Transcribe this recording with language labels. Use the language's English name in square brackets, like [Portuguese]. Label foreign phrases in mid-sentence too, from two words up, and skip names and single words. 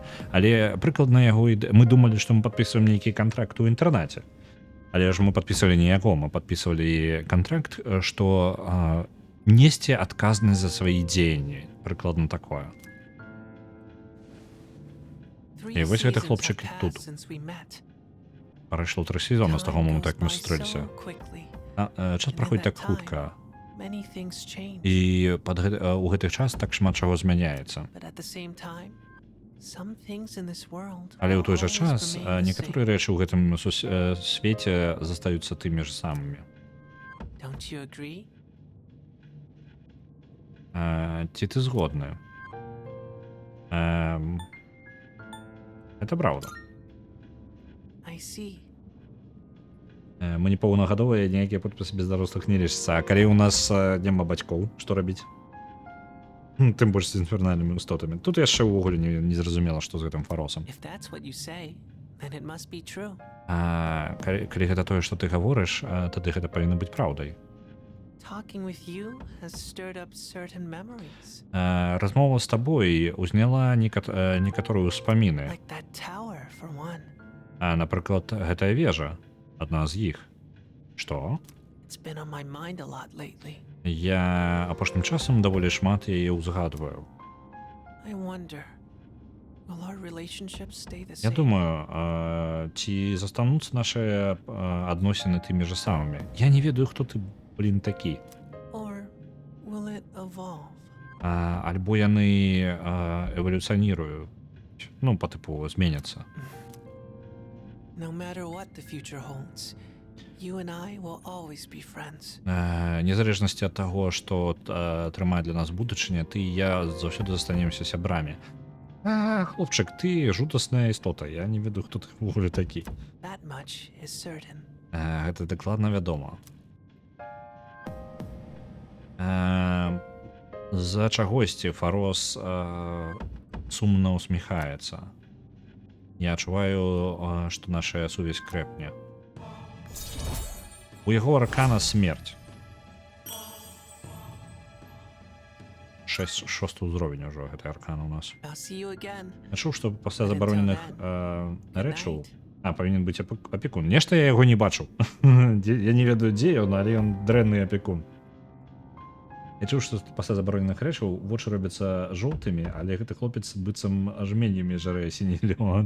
[Belarusian] Але прыкладна яго мы думалі, што мы падпісваем нейкі кантракт у інтэрнэце. Але ж мы падпісвалі не яго, мы падпісвалі кантракт, што несці адказнасць за свае дзеянні. Прыкладна такое. [English] Three [Belarusian] вось гэты [English] seasons [Belarusian] хлопчык [English] have [Belarusian] тут. [English] passed since we met. [Belarusian] Прайшло 3 сезоны з таго [English] Time [Belarusian] моменту, [English] goes [Belarusian] як мы [English] by [Belarusian] сустрэліся. [English] so quickly. [Belarusian] Час праходзіць так хутка. [English] Many things change. [Belarusian] І у гэты час так шмат чаго змяняецца. [English] But at the same time, Some things in this world [Belarusian] Але ў той жа [English] always [Belarusian] час [English] remain the [Belarusian] некаторыя [English] same. [Belarusian] рэчы ў гэтым свеце застаюцца тымі ж самымі. [English] Don't you agree? [Belarusian] Ці ты згодны? Это праўда. [English] I see. [Belarusian] Мы не паўнагадовыя, ніякія подпісы без дарослых не лічацца. А калі ў нас няма бацькоў, што рабіць? Тым больш з інфернальнымі істотамі. Тут яшчэ ўвогуле не зразумела, што з гэтым фаросам. [English] If that's what you say, then it must be true. [Belarusian] Калі гэта тое, што ты гаворыш, тады гэта павінна быць праўдай. [English] Talking with you has stirred up certain memories. [Belarusian] Размова з табой узняла некаторыя ўспаміны. [English] Like that tower, for one. [Belarusian] Напрыклад, гэтая вежа, адна з іх. Што? [English] It's been on my mind a lot lately. [Belarusian] Я апошнім часам даволі шмат яе ўзгадваю. [English] I wonder, will our relationship stay the [Belarusian] Я [English] same? [Belarusian] думаю, ці застануцца нашыя адносіны тымі ж самымі. Я не ведаю, хто ты, блін, такі. [English] Or will it evolve? [Belarusian] Альбо яны эвалюцыяніруюць. Ну, па тыпу, зменяцца. [English] No matter what the future holds, you and I will always be friends. [Belarusian] Незалежнасці ад таго, што трымае для нас будучыня, ты і я заўсёды застанемся сябрамі. Хлопчык, ты жудасная істота. Я не ведаю, хто ты ўвогуле такі. [English] That much is certain. [Belarusian] Гэта дакладна вядома. З-за чагосьці Фарос сумна усміхаецца. Я адчуваю, што наша сувязь крэпне. У яго аркана смерць. 6 ўзровень ужо гэты аркан у нас. [English] I'll see you again. [Belarusian] Я чуў, што пасля забароненых рэчаў павінен быць апекун. Нешта я яго не бачыў. Я не ведаю, дзе ён, але ён дрэнны апекун. Я чуў, што пасля забароненых рэчаў вочы робяцца жоўтымі, але гэты хлопец быццам жменямі жарэ сіні лёд.